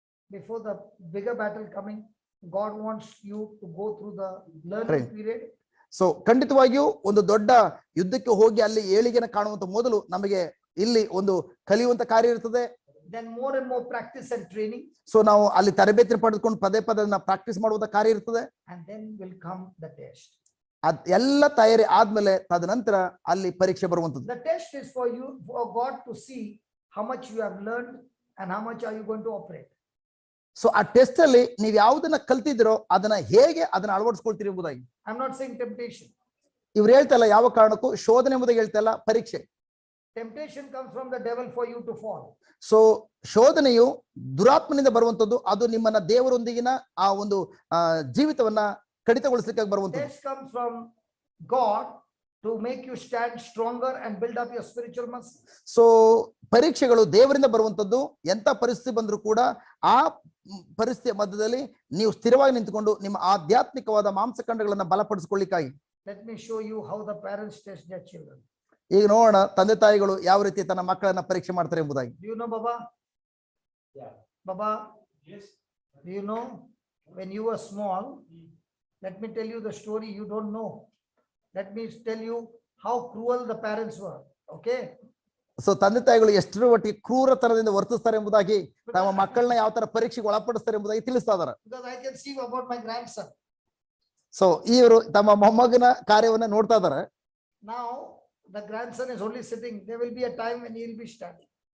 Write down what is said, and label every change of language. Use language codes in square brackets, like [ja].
[en] Before the bigger battle coming, God wants you to go through the learning period. [kn] So ಖಂಡಿತವಾಗಿಯೂ ಒಂದು ದೊಡ್ಡ ಯುದ್ಧಕ್ಕೆ ಹೋಗಿ ಅಲ್ಲಿ ಏಳಿಗೆನ ಕಾಣುವಂತ ಮೊದಲು ನಮಗೆ ಇಲ್ಲಿ ಒಂದು ಕಲಿಯುವಂತ ಕಾರ್ಯ ಇರ್ತದೆ. [en] Then more and more practice and training. [kn] So ನಾವು ಅಲ್ಲಿ ತರಬೇತಿ ಪಡೆದುಕೊಂಡು ಪದೇ ಪ್ರಾಕ್ಟೀಸ್ ಮಾಡುವಂತ ಕಾರ್ಯ ಇರ್ತದೆ. [en] And then will come the test. [kn] ಅದ್ ಎಲ್ಲ ತಯಾರಿ ಆದ್ಮೇಲೆ ತದನಂತರ ಅಲ್ಲಿ ಪರೀಕ್ಷೆ ಬರುವಂತದ್ದು. [en] The test is for you, for God to see how much you have learned and how much are you going to operate. [kn] So ಆ ಟೆಸ್ಟ್ ಅಲ್ಲಿ ನೀವು ಯಾವ್ದನ್ನ ಕಲ್ತಿದ್ದೀರೋ ಅದನ್ನ ಹೇಗೆ ಅದನ್ನ ಅಳವಡಿಸ್ಕೊಳ್ತೀರಿ ಎಂಬುದಾಗಿ. [en] I'm not saying temptation. [kn] ಇವ್ರು ಹೇಳ್ತಲ್ಲ ಯಾವ ಕಾರಣಕ್ಕೂ ಶೋಧನೆ ಎಂಬುದಾಗಿ ಹೇಳ್ತಲ್ಲ, ಪರೀಕ್ಷೆ. [en] Temptation comes from the devil for you to fall. [kn] So ಶೋಧನೆಯು ದುರಾತ್ಮನಿಂದ ಬರುವಂತದ್ದು, ಅದು ನಿಮ್ಮನ್ನ ದೇವರೊಂದಿಗಿನ ಆ ಒಂದು ಜೀವಿತವನ್ನ ಕಡಿತಗೊಳಿಸಲಿಕ್ಕೆ ಬರುವಂತದ್ದು. [en] Test comes from God to make you stand stronger and build up your spiritual muscle. [kn] So ಪರೀಕ್ಷೆಗಳು ದೇವರಿಂದ ಬರುವಂತದ್ದು. ಎಂತ ಪರಿಸ್ಥಿತಿ ಬಂದರೂ ಕೂಡ ಆ ಪರಿಸ್ಥಿತಿಯ ಮಧ್ಯದಲ್ಲಿ ನೀವು ಸ್ಥಿರವಾಗಿ ನಿಂತುಕೊಂಡು ನಿಮ್ಮ ಆಧ್ಯಾತ್ಮಿಕವಾದ ಮಾಂಸಖಂಡಗಳನ್ನ ಬಲಪಡಿಸಿಕೊಳ್ಳಿಕ್ಕಾಗಿ. [en] Let me show you how the parents test their children. [kn] ಈಗ ನೋಡೋಣ ತಂದೆ ತಾಯಿಗಳು ಯಾವ ರೀತಿ ತನ್ನ ಮಕ್ಕಳನ್ನ ಪರೀಕ್ಷೆ ಮಾಡ್ತಾರೆ ಎಂಬುದಾಗಿ. [en] Do you know Baba? Yeah. Baba, Yes. do you know when you were small? Let me tell you the story you don't know. Let me tell you how cruel the parents were. Okay? [kn] So ತಂದೆ ತಾಯಿಗಳು ಎಷ್ಟರ ಒಟ್ಟಿಗೆ ಕ್ರೂರತನದಿಂದ ವರ್ತಿಸ್ತಾರೆ ಎಂಬುದಾಗಿ, ತಮ್ಮ ಮಕ್ಕಳನ್ನ ಯಾವ ತರ ಪರೀಕ್ಷೆಗೆ ಒಳಪಡಿಸ್ತಾರೆ ಎಂಬುದಾಗಿ ತಿಳಿಸ್ತಾ ಇದಾರೆ. [en] Because I can see about my grandson. [kn] So ಇವರು ತಮ್ಮ ಮೊಮ್ಮಗನ ಕಾರ್ಯವನ್ನ ನೋಡ್ತಾ ಇದಾರೆ. [en] Now the grandson is only sitting. There will be a time when he will be standing.